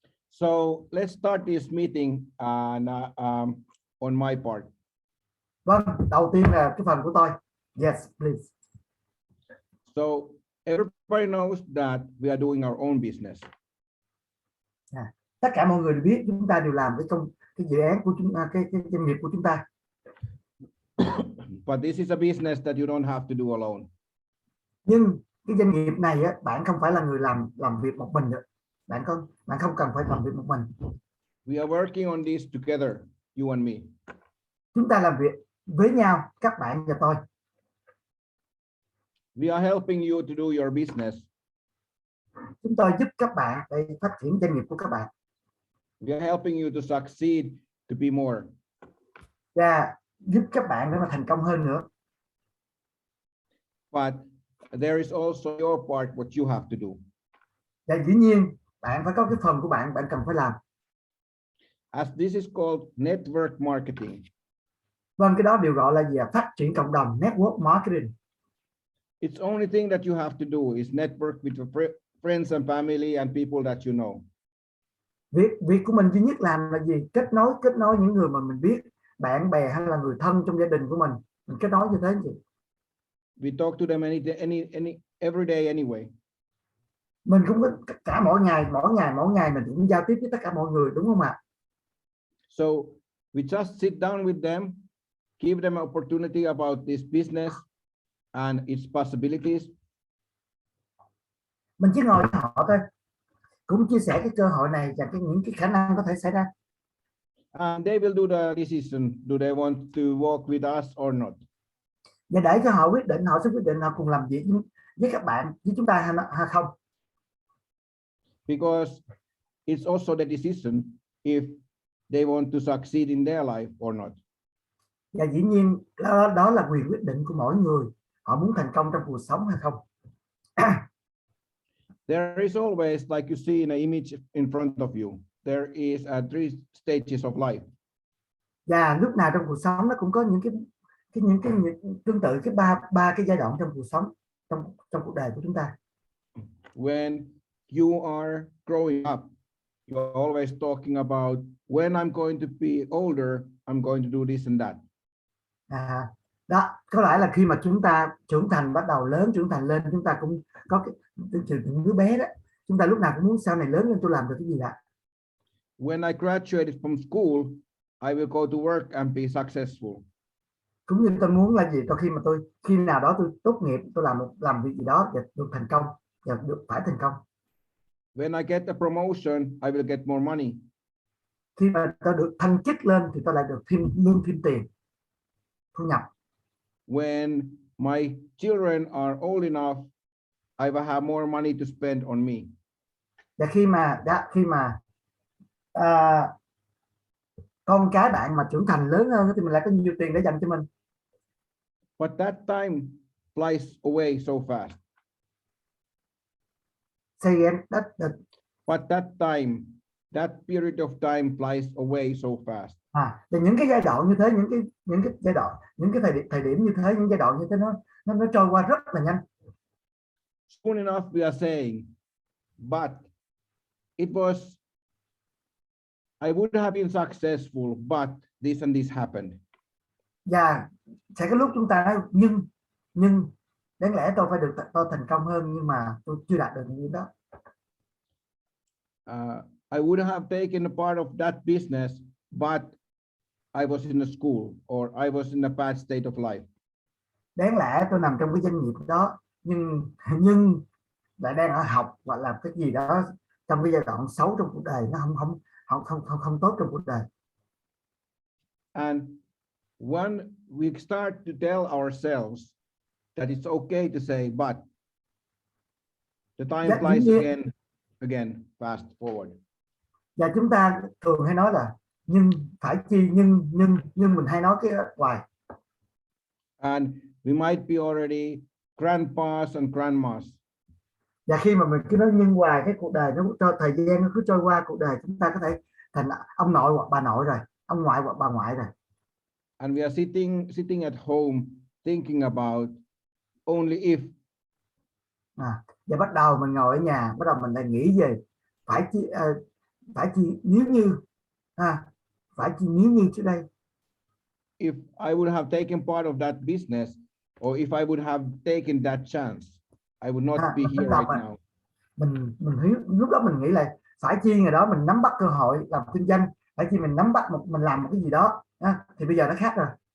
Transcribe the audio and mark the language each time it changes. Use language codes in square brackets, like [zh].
[en] So let's start this meeting on my part. [vi] Vâng, đầu tiên là cái phần của tôi. [en] Yes, please. So everybody knows that we are doing our own business. [vi] Tất cả mọi người đều biết chúng ta đều làm cái dự án của chúng ta, cái doanh nghiệp của chúng ta. [en] But this is a business that you don't have to do alone. [vi] Nhưng cái doanh nghiệp này á, bạn không phải là người làm việc một mình được. Bạn không cần phải làm việc một mình. [en] We are working on this together, you and me. [vi] Chúng ta làm việc với nhau, các bạn và tôi. [en] We are helping you to do your business. [vi] Chúng tôi giúp các bạn để phát triển doanh nghiệp của các bạn. [en] We are helping you to succeed, to be more. [vi] Và giúp các bạn để mà thành công hơn nữa. [en] But there is also your part, what you have to do. [vi] Và dĩ nhiên bạn phải có cái phần của bạn cần phải làm. [en] As this is called network marketing. [vi] Vâng, cái đó đều gọi là gì? Phát triển cộng đồng, network marketing. [en] It's only thing that you have to do is network with your friends and family and people that you know. [vi] Việc của mình duy nhất làm là gì? Kết nối những người mà mình biết, bạn bè hay là người thân trong gia đình của mình kết nối như thế gì? [en] We talk to them every day anyway. [vi] Mình cũng có cả mỗi ngày mình cũng giao tiếp với tất cả mọi người, đúng không ạ? [en] So we just sit down with them, give them an opportunity about this business and its possibilities. [vi] Mình chỉ ngồi với họ thôi, cũng chia sẻ cái cơ hội này và những cái khả năng có thể xảy ra. [en] And they will do the decision. Do they want to work with us or not? [vi] Và để cho họ quyết định, họ sẽ quyết định họ cùng làm việc với các bạn, với chúng ta hay không. [en] Because it's also the decision if they want to succeed in their life or not. [vi] Và dĩ nhiên đó là quyền quyết định của mỗi người, họ muốn thành công trong cuộc sống hay không. [en] There is always, like you see in an image in front of you, there is three stages of life. [vi] Và lúc nào trong cuộc sống nó cũng có những cái tương tự cái ba cái giai đoạn trong cuộc sống, trong cuộc đời của chúng ta. [en] When you are growing up, you're always talking about when I'm going to be older, I'm going to do this and that. [vi] Đó có lẽ là khi mà chúng ta trưởng thành, bắt đầu lớn, trưởng thành lên, chúng ta cũng có cái đứa bé đó, chúng ta lúc nào cũng muốn sau này lớn lên tôi làm được cái gì đó. [en] When I graduated from school, I will go to work and be successful. [vi] Cũng như tôi muốn là gì, khi nào đó tôi tốt nghiệp, tôi làm việc gì đó và được thành công, và phải thành công. [en] When I get a promotion, I will get more money. [vi] Khi mà tôi được thăng chức lên thì tôi lại được lương, thêm tiền, thu nhập. [en] When my children are old enough, I will have more money to spend on me. [vi] Và khi mà con cái bạn mà trưởng thành lớn hơn thì mình lại có nhiều tiền để dành cho mình. [en] But that time flies away so fast. Say again, But that period of time flies away so fast. [vi] Và những cái giai đoạn như thế, những cái giai đoạn, những cái thời điểm như thế, những giai đoạn như thế nó trôi qua rất là nhanh. [en] Soon enough we are saying, but it was, I would have been successful, but this and this happened. [vi] Và sẽ có lúc chúng ta nói nhưng đáng lẽ tôi thành công hơn, nhưng mà tôi chưa đạt được những đó. [en] I would have taken a part of that business, but I was in a school or I was in a bad state of life. [vi] Đáng lẽ tôi nằm trong cái doanh nghiệp đó, nhưng lại đang ở học hoặc làm cái gì đó trong cái giai đoạn xấu trong cuộc đời, nó không tốt trong cuộc đời. [en] And when we start to tell ourselves that it's okay to say but, the time flies again fast forward. [vi] Và chúng ta thường hay nói là nhưng phải chi, nhưng mình hay nói cái hoài. [en] And we might be already grandpas and grandmas. [vi] Và khi mà mình cứ nói nhưng hoài, cái cuộc đời thời gian nó cứ trôi qua, cuộc đời chúng ta có thể thành ông nội hoặc bà nội rồi, ông ngoại hoặc bà ngoại rồi. [en] And we are sitting at home thinking about only if. [vi] Và bắt đầu mình ngồi ở nhà, bắt đầu mình lại nghĩ về phải chi nếu như phải chi nếu như trước đây. [en] If I would have taken part of that business, or if I would have taken that chance, I would not be here right now. [vi] Mình lúc đó mình nghĩ là phải chi ngày đó mình nắm bắt cơ hội làm kinh doanh, phải chi mình nắm bắt mình làm một cái gì đó, thì bây giờ nó khác rồi.